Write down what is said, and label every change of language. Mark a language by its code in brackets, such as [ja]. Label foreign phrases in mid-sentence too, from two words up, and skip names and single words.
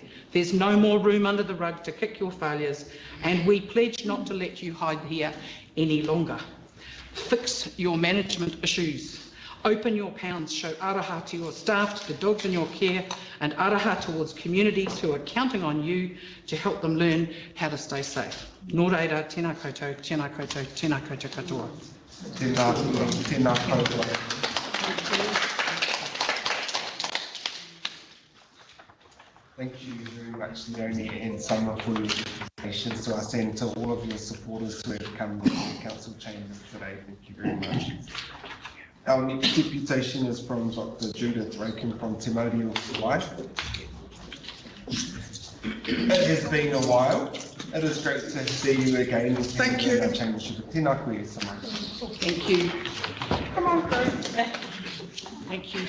[en] There's no more room under the rug to kick your failures, and we pledge not to let you hide here any longer. Fix your management issues. Open your pounds, show araha to your staff, to the dogs in your care, and araha towards communities who are counting on you to help them learn how to stay safe. [mi] Nō reira, tēnā koutou, tēnā koutou, tēnā koutou katoa. Tēnā koutou. [en] Thank you very much, Leonie and Summer, for your presentations to us and to all of your supporters who have come to the council chambers today. Thank you very much. Our next deputation is from Dr. Judith Rakin from Te Māori o Wai. It has been a while. It is great to see you again. Thank you. [mi] Tēnā koe, Summer. [en] Thank you. Come on, Grace. Thank you.